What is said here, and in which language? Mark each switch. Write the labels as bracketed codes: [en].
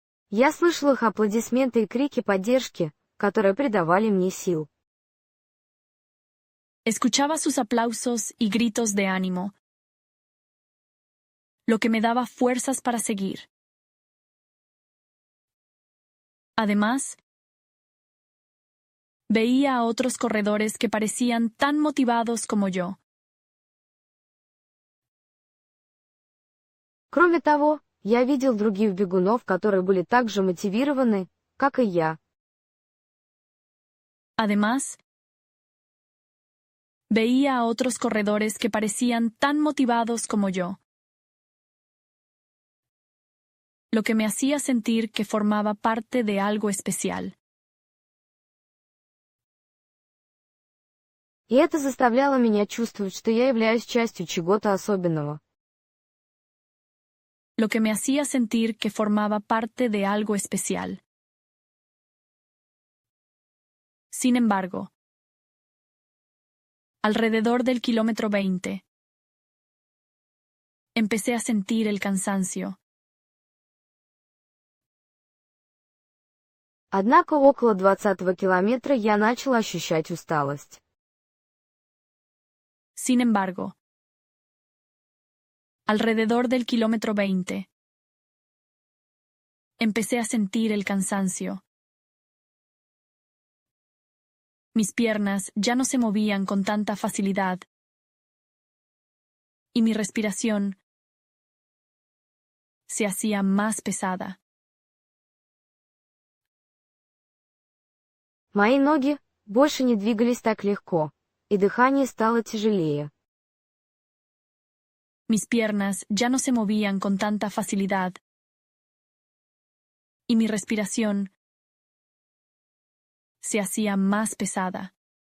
[ru] Я слышал их аплодисменты и крики поддержки, которые придавали мне сил. [es] Escuchaba sus aplausos y gritos de ánimo, lo que me daba fuerzas para seguir. Además, veía a otros corredores que parecían tan motivados como yo. [ru] Кроме того, я видел других бегунов, которые были так же мотивированы, как и я. [es] Además, veía a otros corredores que parecían tan motivados como yo, lo que me hacía sentir que formaba parte de algo especial. [ru] И это заставляло меня чувствовать, что я являюсь частью чего-то особенного. [es] Lo que me hacía sentir que formaba parte de algo especial. Sin embargo, alrededor del kilómetro 20, empecé a sentir el cansancio. [ru] Однако около 20-го километра я начала ощущать усталость. [es] Sin embargo, alrededor del kilómetro 20, empecé a sentir el cansancio. Mis piernas ya no se movían con tanta facilidad y mi respiración se hacía más pesada. [ru] Мои ноги больше не двигались так легко, и дыхание стало тяжелее. [es] Mis piernas ya no se movían con tanta facilidad y mi respiración se hacía más pesada.